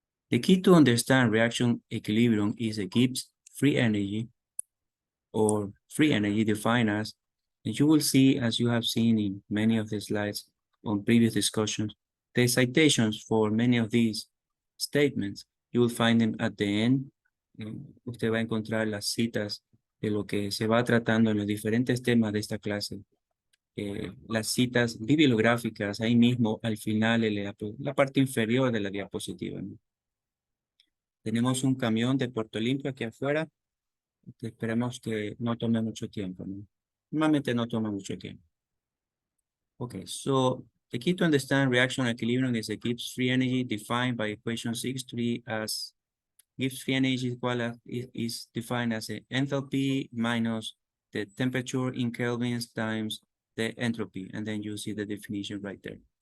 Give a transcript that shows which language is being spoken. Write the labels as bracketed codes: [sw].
[en] The key to understand reaction equilibrium is the Gibbs free energy, or free energy defined as, and you will see, as you have seen in many of the slides on previous discussions, the citations for many of these statements, you will find them at the end. [es] Usted va a encontrar las citas de lo que se va tratando en los diferentes temas de esta clase. Las citas bibliográficas ahí mismo al final en la parte inferior de la diapositiva, ¿no? Tenemos un camión de Puerto Limpio aquí afuera. Esperemos que no tome mucho tiempo, ¿no? Normalmente no toma mucho tiempo. [en] Okay, so the key to understand reaction equilibrium is the Gibbs free energy defined by equation 6.3 as Gibbs free energy is defined as the enthalpy minus the temperature in kelvins times the entropy, and then you see the definition right there.